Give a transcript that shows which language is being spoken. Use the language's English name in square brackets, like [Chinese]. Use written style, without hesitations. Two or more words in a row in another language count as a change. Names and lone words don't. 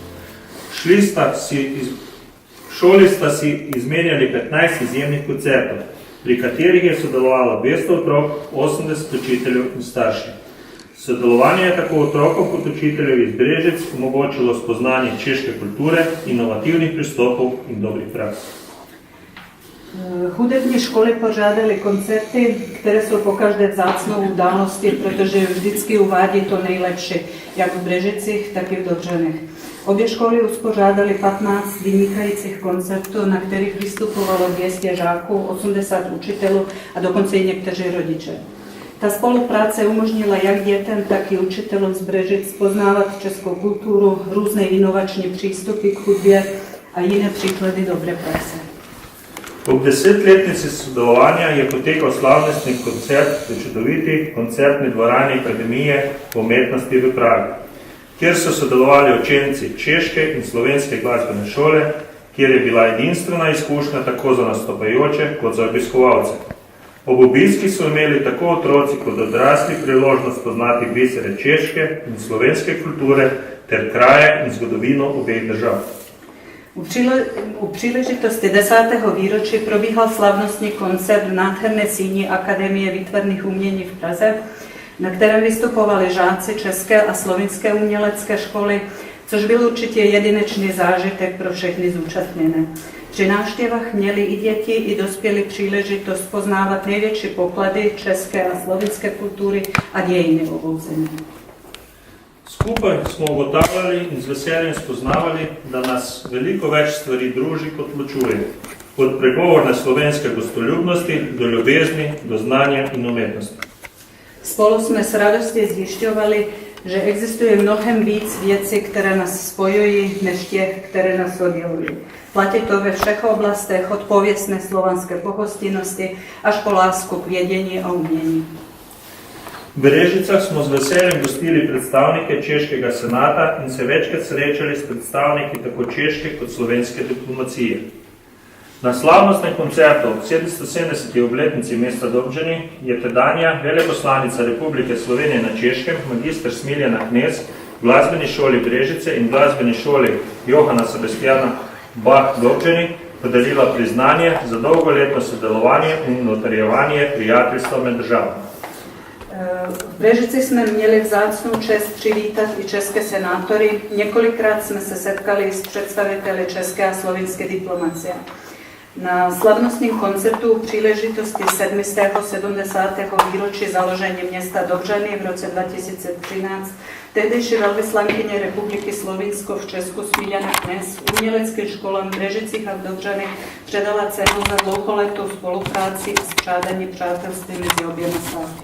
[Slovenian] V šoli sta si izmenjali 15 izjemnih koncertov, pri katerih je sodelovalo 200 otrok, 80 učiteljev in staršev. Sodelovanje je tako otrokom kot učiteljev iz Brežic omogočilo spoznanje češke kulture, inovativnih pristopov in dobrih praks. [Czech] Hudební školy pořádali koncerty, které jsou pokaždé vzácnou událostí, protože vždycky uvádí to nejlepší, jak v Brežicích, tak i v Dobřanech. Obě školy uspořádali 15 vynikajících koncertů, na kterých vystupovalo 200 žáků, 80 učitelů a dokonce i někteří rodiče. Ta spolupráce umožnila jak dětem, tak i učitelům z Brežic poznávat českou kulturu, různé inovační přístupy k hudbě a jiné příklady dobré praxe. [Slovenian] Ob 10-letnici sodelovanja je potekal slavnostni koncert v čudoviti koncertni dvorani Akademije umetnosti v Pragi, kjer so sodelovali učenci češke in slovenske glasbene šole, kjer je bila edinstvena izkušnja tako za nastopajoče kot za obiskovalce. Ob obiski so imeli tako otroci kot odrasli priložnost poznati bisere češke in slovenske kulture ter kraje in zgodovino obeh držav. [Czech] U příležitosti 10. výročí probíhal slavnostní koncert v nádherné síni Akademie výtvarných umění v Praze, na kterém vystupovali žáci české a slovinské umělecké školy, což byl určitě jedinečný zážitek pro všechny zúčastněné. Při návštěvách měli i děti, i dospělí příležitost poznávat největší poklady české a slovinské kultury a dějiny obou zemí. [Slovenian] Skupaj smo ugotavljali in z veseljem spoznavali, da nas veliko več stvari druži kot ločuje. Od pregovorne slovenske gostoljubnosti do ljubezni, do znanja in umetnosti. [Czech] Spolu jsme s radostí zjišťovali, že existuje mnohem víc věcí, které nás spojují, než těch, které nás oddělují. Platí to ve všech oblastech, od pověstné slovanské pohostinnosti až po lásku k vědění a umění. [Slovenian] V Brežicah smo z veseljem gostili predstavnike Češkega senata in se večkrat srečali s predstavniki tako češke kot slovenske diplomacije. Na slavnostnem koncertu ob 770. obletnici mesta Dobženi je tedanja veleposlanica Republike Slovenije na Češkem, magister Smiljana Knez, v glasbeni šoli Brežice in glasbeni šoli Johana Sebastiana Bach Dobženi podelila priznanje za dolgoletno sodelovanje in notarjevanje prijateljstva med državami. [Czech] V Brežici jsme měli vzácnou čest přivítat i české senátory. Několikrát jsme se setkali s představiteli české a slovinské diplomacie. Na slavnostním koncertu v příležitosti 770. výročí založení města Dobřany v roce 2013 tehdejší velvyslankyně Republiky Slovinsko v Česku Smiljana Knez uměleckým školám v Brežicích a v Dobřany předala cenu za dlouholetou spolupráci a spřádání přátelství mezi oběma státy.